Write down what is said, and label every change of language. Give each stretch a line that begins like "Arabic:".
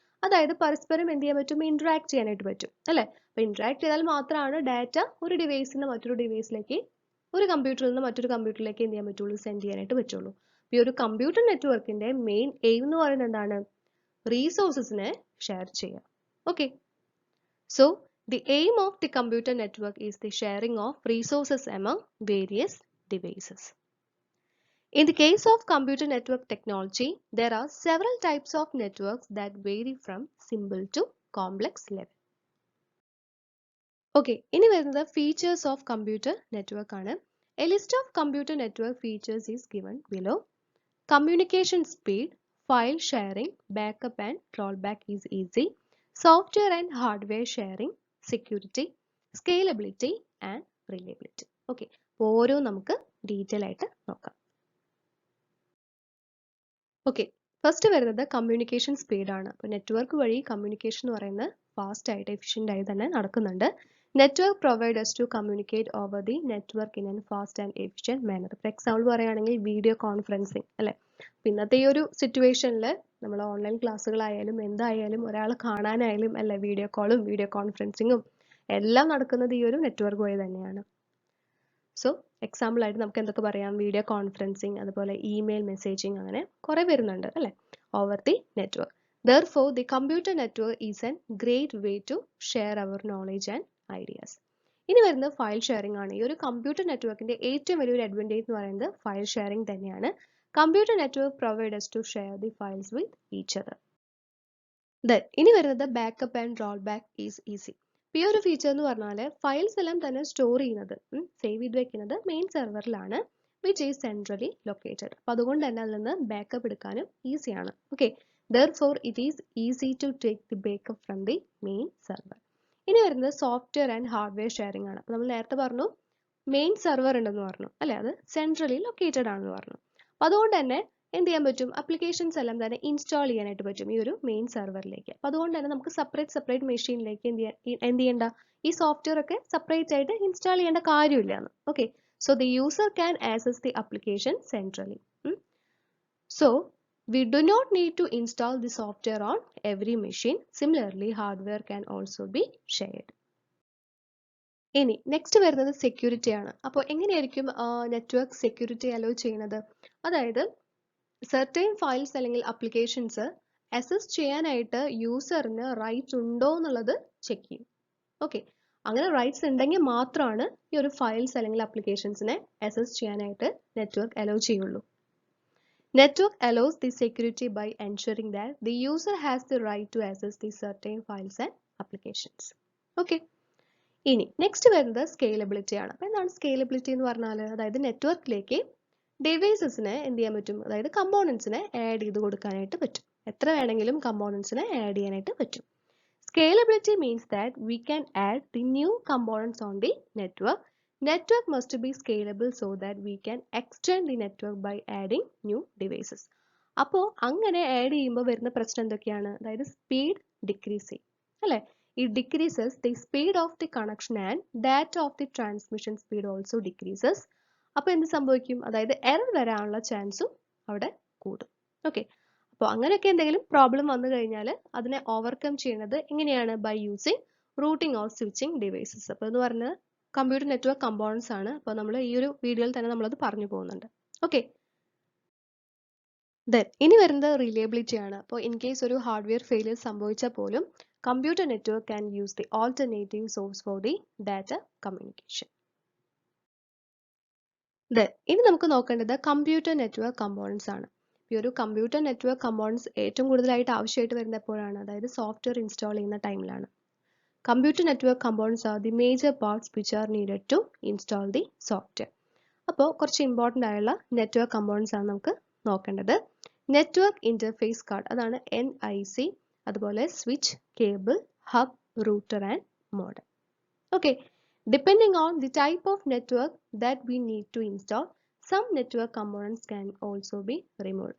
Malayalam: അതായത് പരസ്പരം എന്ത് ചെയ്യാൻ പറ്റും? ഇന്ററാക്ട് ചെയ്യാനായിട്ട് പറ്റും അല്ലേ? അപ്പോൾ ഇന്ററാക്ട് ചെയ്താൽ മാത്രമാണ് ഡാറ്റ ഒരു ഡിവൈസിൽ നിന്ന് മറ്റൊരു ഡിവൈസിലേക്ക്, ഒരു കമ്പ്യൂട്ടറിൽ നിന്ന് മറ്റൊരു കമ്പ്യൂട്ടറിലേക്ക് എന്ത് ചെയ്യാൻ പറ്റുള്ളൂ? സെൻഡ് ചെയ്യാനായിട്ട് പറ്റുള്ളൂ. ഈ ഒരു കമ്പ്യൂട്ടർ നെറ്റ്വർക്കിന്റെ മെയിൻ എയിം എന്ന് പറയുന്നത് എന്താണ്? റിസോഴ്സസിനെ ഷെയർ ചെയ്യുക.
English: Okay, so the aim of the computer network is the sharing of resources among various devices. In the case of computer network technology, there are several types of networks that vary from simple to complex level. Okay,
Malayalam: ഇനി വരുന്നത്
English: features of computer network ആണ്. A list of computer network features is given below. Communication speed, file sharing, backup and rollback is easy. Software and hardware sharing, security, scalability and reliability.
Malayalam: Okay, ഓരോ നമുക്ക് detail ആയിട്ട് നോക്കാം. Okay, first വരുന്നത് communication speed ആണ്. അപ്പോൾ network വഴി communication എന്ന് പറയുന്നത് ഫാസ്റ്റ് ആയിട്ട് എഫിഷ്യൻ്റ് ആയി തന്നെ നടക്കുന്നുണ്ട്.
English: Network providers to communicate over the network in an fast and efficient manner.
Malayalam: For example പറയുകയാണെങ്കിൽ വീഡിയോ കോൺഫറൻസിങ് അല്ലേ? ഇന്നത്തെ ഈ ഒരു സിറ്റുവേഷനിൽ നമ്മൾ ഓൺലൈൻ ക്ലാസ്സുകളായാലും എന്തായാലും ഒരാൾ കാണാനായാലും അല്ലെ, വീഡിയോ കോളും വീഡിയോ കോൺഫറൻസിങ്ങും എല്ലാം നടക്കുന്നത് ഈ ഒരു നെറ്റ്വർക്ക് വഴി തന്നെയാണ്. സോ എക്സാമ്പിൾ ആയിട്ട് നമുക്ക് എന്തൊക്കെ പറയാം? വീഡിയോ കോൺഫറൻസിങ്, അതുപോലെ ഇമെയിൽ മെസ്സേജിങ്, അങ്ങനെ കുറെ വരുന്നുണ്ട് അല്ലേ,
English: Over the network. Therefore, the computer network is a great way to share our knowledge and ideas.
Malayalam: ഇനി വരുന്നത് ഫയൽ ഷെയറിംഗ് ആണ്. ഈ ഒരു കമ്പ്യൂട്ടർ നെറ്റ്വർക്കിന്റെ ഏറ്റവും വലിയൊരു അഡ്വാൻറ്റേജ് എന്ന് പറയുന്നത് ഫയൽ ഷെയറിംഗ് തന്നെയാണ്.
English: Computer network providers to share the files with each other.
Malayalam: ഇനി വരുന്നത്
English: Backup and roll back is easy.
Malayalam: ഈ ഒരു ഫീച്ചർ എന്ന് പറഞ്ഞാൽ ഫയൽസ് എല്ലാം തന്നെ സ്റ്റോർ ചെയ്യുന്നത്, സേവ് ചെയ്ത് വെക്കുന്നത് main സെർവറിലാണ്,
English: Which is centrally located.
Malayalam: അപ്പോൾ അതുകൊണ്ട് തന്നെ അതിൽ നിന്ന് ബാക്കപ്പ് എടുക്കാനും ഈസിയാണ്.
English: Okay, therefore it is easy to take the backup from the main server.
Malayalam: ഇനി വരുന്നത് സോഫ്റ്റ്വെയർ ആൻഡ് ഹാർഡ്വെയർ ഷെയറിംഗ് ആണ്. അപ്പോൾ നമ്മൾ നേരത്തെ പറഞ്ഞു മെയിൻ സെർവർ ഉണ്ടെന്ന് പറഞ്ഞു അല്ലെ, അത് സെൻട്രലി ലൊക്കേറ്റഡ് ആണെന്ന് പറഞ്ഞു. അപ്പോൾ അതുകൊണ്ട് തന്നെ എന്ത് ചെയ്യാൻ പറ്റും? അപ്ലിക്കേഷൻസ് എല്ലാം തന്നെ ഇൻസ്റ്റാൾ ചെയ്യാനായിട്ട് പറ്റും ഈ ഒരു മെയിൻ സെർവറിലേക്ക്. അപ്പോൾ അതുകൊണ്ട് തന്നെ നമുക്ക് സെപ്പറേറ്റ് മെഷീനിലേക്ക് എന്ത് ചെയ്യേണ്ട? ഈ സോഫ്റ്റ്വെയർ ഒക്കെ സെപ്പറേറ്റ് ആയിട്ട് ഇൻസ്റ്റാൾ ചെയ്യേണ്ട കാര്യമില്ലാന്ന്. Okay,
English: So the user can access the application centrally. So we do not need to install the software on every machine. Similarly, hardware can also be shared.
Malayalam: ഇനി next വരുന്നത് security ആണ്. അപ്പോൾ എങ്ങനെയായിരിക്കും network security hello ചെയ്യുന്നത്? അതായത് certain files അല്ലെങ്കിൽ applications access ചെയ്യാനായിട്ട് യൂസറിന് rights ഉണ്ടോ എന്നുള്ളത് ചെക്ക് ചെയ്യും. ഓക്കെ, അങ്ങനെ റൈറ്റ്സ് ഉണ്ടെങ്കിൽ മാത്രമാണ് ഈ ഒരു ഫയൽസ് അല്ലെങ്കിൽ അപ്ലിക്കേഷൻസിനെ അക്സസ് ചെയ്യാനായിട്ട് നെറ്റ്വർക്ക് അലോ ചെയ്യുള്ളൂ.
English: Network allows the security by ensuring that the user has the right to access the certain files and applications. Okay.
Malayalam: ഇനി നെക്സ്റ്റ് വരുന്നത് സ്കെയിലബിലിറ്റി ആണ്. അപ്പോൾ എന്താണ് സ്കെയിലബിലിറ്റി എന്ന് പറഞ്ഞാൽ? അതായത് നെറ്റ്വർക്കിലേക്ക് ഡിവൈസസിനെ എന്ത് ചെയ്യാൻ പറ്റും? അതായത് കമ്പോണൻസിനെ ആഡ് ചെയ്ത് കൊടുക്കാനായിട്ട് പറ്റും. എത്ര വേണമെങ്കിലും കമ്പോണൻസിനെ ആഡ് ചെയ്യാനായിട്ട് പറ്റും.
English: Scalability means that we can add the new components on the network. Network must be scalable so that we can extend the network by adding new devices.
Malayalam: അപ്പോൾ അങ്ങനെ ആഡ് ചെയ്യുമ്പോൾ വരുന്ന പ്രശ്നം എന്തൊക്കെയാണ്? അതായത് സ്പീഡ് ഡിക്രീസ് ചെയ്യും അല്ലേ?
English: It decreases the speed of the connection and data of the transmission speed also decreases.
Malayalam: അപ്പോൾ എന്ത് സംഭവിക്കും? അതായത് എറർ വരാനുള്ള ചാൻസും അവിടെ കൂടും. ഓക്കെ, അപ്പോൾ അങ്ങനെയൊക്കെ എന്തെങ്കിലും പ്രോബ്ലം വന്നു കഴിഞ്ഞാൽ അതിനെ ഓവർകം ചെയ്യുന്നത് എങ്ങനെയാണ്?
English: By using routing or switching devices.
Malayalam: അപ്പോൾ എന്ന് പറഞ്ഞാൽ കമ്പ്യൂട്ടർ നെറ്റ്വർക്ക് കമ്പോണൻസ് ആണ്. അപ്പോൾ നമ്മൾ ഈ ഒരു വീഡിയോയിൽ തന്നെ നമ്മളത് പറഞ്ഞു പോകുന്നുണ്ട്. ഓക്കെ, ഇനി വരുന്നത് റിലയബിലിറ്റി ആണ്.
English: അപ്പോൾ in case ഒരു hardware failure
Malayalam: സംഭവിച്ചാൽ പോലും
English: Computer network can use the alternative source for the data communication.
Malayalam: ഇനി നമുക്ക് നോക്കേണ്ടത് കമ്പ്യൂട്ടർ നെറ്റ്വർക്ക് കമ്പോണൻസ് ആണ്. ഈ ഒരു കമ്പ്യൂട്ടർ നെറ്റ്വർക്ക് കമ്പോണൻസ് ഏറ്റവും കൂടുതലായിട്ട് ആവശ്യമായിട്ട് വരുന്നത് എപ്പോഴാണ്? അതായത് സോഫ്റ്റ്വെയർ ഇൻസ്റ്റാൾ ചെയ്യുന്ന ടൈമിലാണ്.
English: Computer network components are the major parts which are needed to install the software.
Malayalam: അപ്പോൾ കുറച്ച് ഇമ്പോർട്ടൻ്റ് ആയുള്ള നെറ്റ്വർക്ക് കമ്പോണൻസ് ആണ് നമുക്ക് നോക്കേണ്ടത്. നെറ്റ്വർക്ക് ഇന്റർഫേസ് കാർഡ് അതാണ് NIC, അതുപോലെ switch, cable, hub, router and modem.
English: Okay, depending on the type of network that we need to install some network components can also be removed.